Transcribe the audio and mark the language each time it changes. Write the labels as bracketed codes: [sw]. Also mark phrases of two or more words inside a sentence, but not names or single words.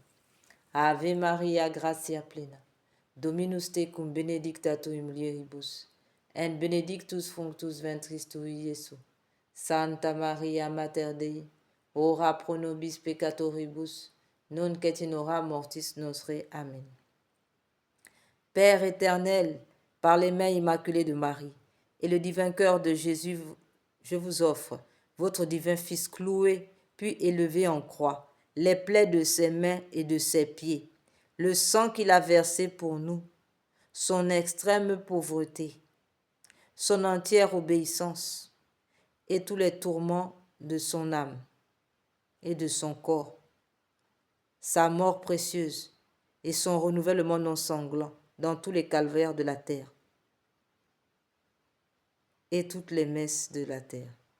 [la] Ave Maria, gratia plena, Dominus tecum benedicta tu in mulieribus, et benedictus fructus ventris tui, Iesus. Santa Maria, Mater Dei, ora pro nobis peccatoribus, nunc et in hora mortis nostre. Amen. [fr] Père éternel, par les mains immaculées de Marie et le divin cœur de Jésus, je vous offre votre divin Fils cloué, puis élevé en croix, les plaies de ses mains et de ses pieds, le sang qu'il a versé pour nous, son extrême pauvreté, son entière obéissance et tous les tourments de son âme et de son corps, sa mort précieuse et son renouvellement non sanglant dans tous les calvaires de la terre et toutes les messes de la terre.